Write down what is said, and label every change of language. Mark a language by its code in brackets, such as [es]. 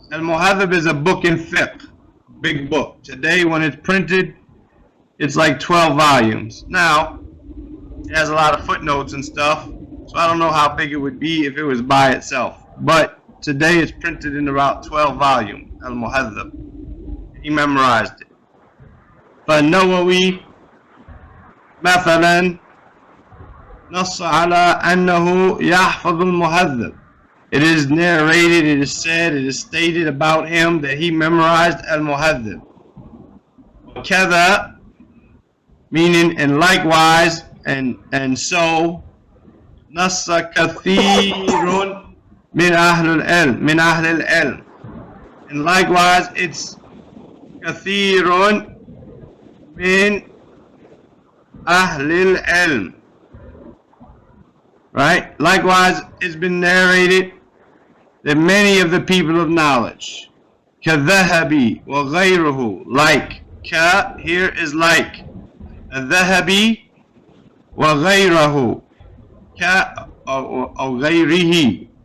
[en] Al-muhadhab is a book in fiqh, big book. Today when it's printed, it's like 12 volumes. Now, it has a lot of footnotes and stuff, so I don't know how big it would be if it was by itself. But today it's printed in about 12 volumes, al-muhadhab. He memorized it. [ar] فالنووي مثلا نص على أنه يحفظ المهذب. [en] It is narrated, it is said, it is stated about him that he memorized al-muhadhib. [ar] وكذا, [en] meaning and likewise, and so [ar] نص كثير من أهل العلم, من أهل العلم. [en] And likewise, it's [ar] كثير من أهل العلم. [en] Right? Likewise, it's been narrated that many of the people of knowledge, [ar] كَذَهَبِ وَغَيْرُهُ, [en] like, ka here is like, [ar] الذهبي وغيره, [en] ka or غيره.